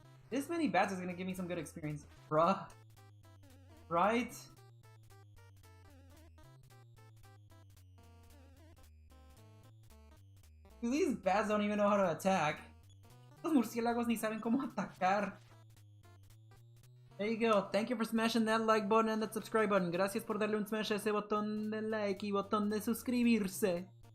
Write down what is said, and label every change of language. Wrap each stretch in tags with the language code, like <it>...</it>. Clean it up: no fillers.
<en>This many bats is gonna give me some good experience. Bruh. Right? These bats don't even know how to attack.</en> <es>Los murciélagos ni saben cómo atacar.</es> <en>There you go. Thank you for smashing that like button and that subscribe button.</en> <es>Gracias por darle un smash a ese botón de like y botón de suscribirse.</es>